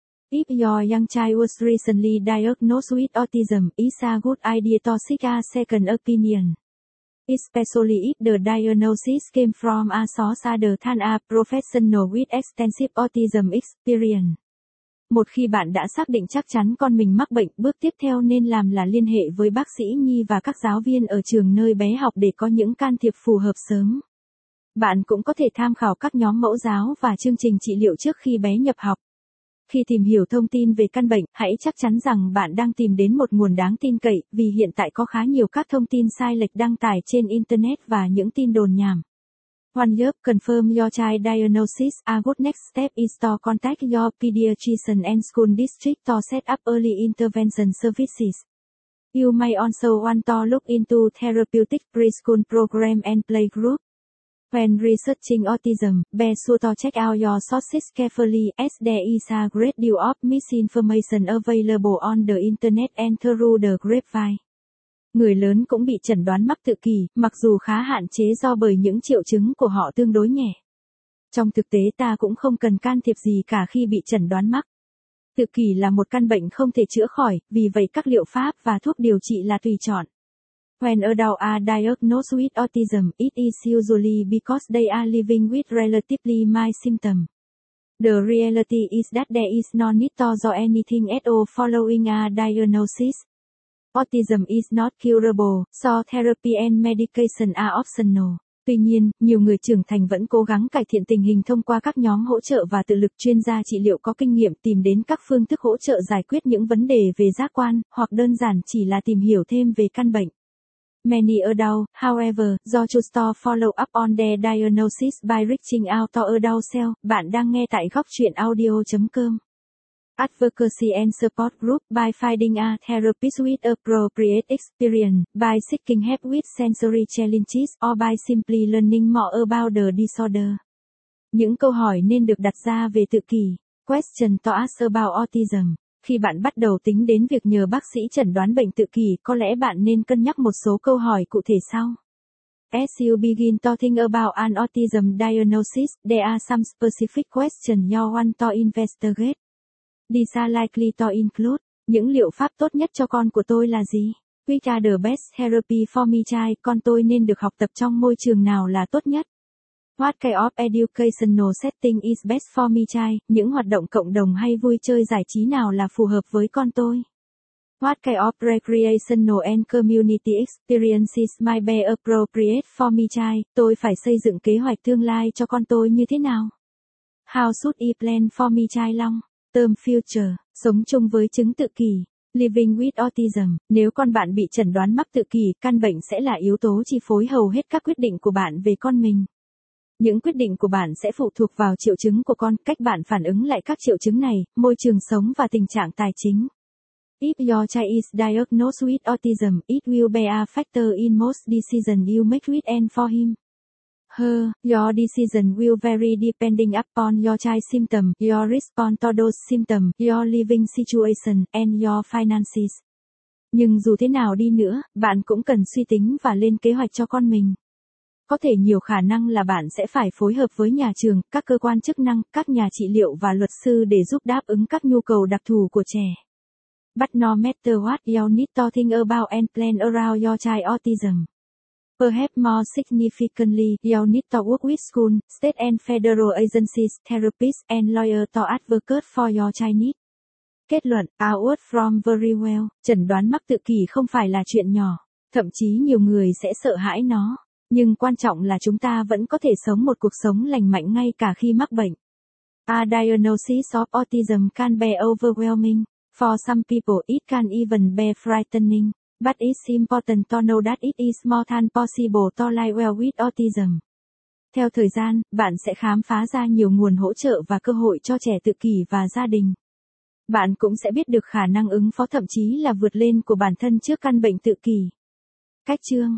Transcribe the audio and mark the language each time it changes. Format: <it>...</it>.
<en>If your young child was recently diagnosed with autism, it's a good idea to seek a second opinion. Especially if the diagnosis came from a source other than a professional with extensive autism experience.</en> <vi>Một khi bạn đã xác định chắc chắn con mình mắc bệnh, bước tiếp theo nên làm là liên hệ với bác sĩ nhi và các giáo viên ở trường nơi bé học để có những can thiệp phù hợp sớm. Bạn cũng có thể tham khảo các nhóm mẫu giáo và chương trình trị liệu trước khi bé nhập học. Khi tìm hiểu thông tin về căn bệnh, hãy chắc chắn rằng bạn đang tìm đến một nguồn đáng tin cậy, vì hiện tại có khá nhiều các thông tin sai lệch đăng tải trên Internet và những tin đồn nhảm.</vi> <en>One year, confirm your child diagnosis. A good next step is to contact your pediatrician and school district to set up early intervention services. You may also want to look into therapeutic preschool program and playgroup. When researching autism, be sure to check out your sources carefully as there is a great deal of misinformation available on the internet and through the grapevine.</en> <vi>Người lớn cũng bị chẩn đoán mắc tự kỷ, mặc dù khá hạn chế do bởi những triệu chứng của họ tương đối nhẹ. Trong thực tế ta cũng không cần can thiệp gì cả khi bị chẩn đoán mắc. Tự kỷ là một căn bệnh không thể chữa khỏi, vì vậy các liệu pháp và thuốc điều trị là tùy chọn.</vi> <en>When adults are diagnosed with autism, it is usually because they are living with relatively mild symptoms. The reality is that there is no need to do anything at all following a diagnosis. Autism is not curable, so therapy and medication are optional.</en> <vi>Tuy nhiên, nhiều người trưởng thành vẫn cố gắng cải thiện tình hình thông qua các nhóm hỗ trợ và tự lực. Chuyên gia trị liệu có kinh nghiệm tìm đến các phương thức hỗ trợ giải quyết những vấn đề về giác quan, hoặc đơn giản chỉ là tìm hiểu thêm về căn bệnh.</vi> <en>Many adults, however, do choose to follow up on their diagnosis by reaching out to adult cell.</en> <vi>Bạn đang nghe tại góc truyện audio.com.</vi> <en>Advocacy and support group by finding a therapist with appropriate experience, by seeking help with sensory challenges or by simply learning more about the disorder.</en> <vi>Những câu hỏi nên được đặt ra về tự kỷ.</vi> <en>Question to ask about autism.</en> <vi>Khi bạn bắt đầu tính đến việc nhờ bác sĩ chẩn đoán bệnh tự kỷ, có lẽ bạn nên cân nhắc một số câu hỏi cụ thể sau.</vi> <en>As you begin to think about an autism diagnosis, there are some specific questions you want to investigate. These are likely to include,</en> <vi>những liệu pháp tốt nhất cho con của tôi là gì?</vi> <en>Which are the best therapy for my child?</en> <vi>Con tôi nên được học tập trong môi trường nào là tốt nhất?</vi> <en>What kind of educational setting is best for my child?</en> <vi>Những hoạt động cộng đồng hay vui chơi giải trí nào là phù hợp với con tôi?</vi> <en>What kind of recreational and community experiences might be appropriate for my child?</en> <vi>Tôi phải xây dựng kế hoạch tương lai cho con tôi như thế nào?</vi> <en>How should I plan for my child long? Term future,</en> <vi>sống chung với chứng tự kỷ,</vi> <en>living with autism,</en> <vi>nếu con bạn bị chẩn đoán mắc tự kỷ, căn bệnh sẽ là yếu tố chi phối hầu hết các quyết định của bạn về con mình. Những quyết định của bạn sẽ phụ thuộc vào triệu chứng của con, cách bạn phản ứng lại các triệu chứng này, môi trường sống và tình trạng tài chính.</vi> <en>If your child is diagnosed with autism, it will be a factor in most decisions you make with and for him. Her, your decision will vary depending upon your child's symptom, your response to those symptoms, your living situation, and your finances.</en> <vi>Nhưng dù thế nào đi nữa, bạn cũng cần suy tính và lên kế hoạch cho con mình. Có thể nhiều khả năng là bạn sẽ phải phối hợp với nhà trường, các cơ quan chức năng, các nhà trị liệu và luật sư để giúp đáp ứng các nhu cầu đặc thù của trẻ.</vi> <en>But no matter what you need to think about and plan around your child's autism. Perhaps more significantly, you need to work with school, state and federal agencies, therapists, and lawyers to advocate for your child needs.</en> <vi>Kết luận,</vi> <en>out from very well,</en> <vi>chẩn đoán mắc tự kỷ không phải là chuyện nhỏ. Thậm chí nhiều người sẽ sợ hãi nó. Nhưng quan trọng là chúng ta vẫn có thể sống một cuộc sống lành mạnh ngay cả khi mắc bệnh.</vi> <en>A diagnosis of autism can be overwhelming. For some people, it can even be frightening. But it's important to know that it is more than possible to live well with autism.</en> <vi>Theo thời gian, bạn sẽ khám phá ra nhiều nguồn hỗ trợ và cơ hội cho trẻ tự kỷ và gia đình. Bạn cũng sẽ biết được khả năng ứng phó thậm chí là vượt lên của bản thân trước căn bệnh tự kỷ. Cách chương.</vi>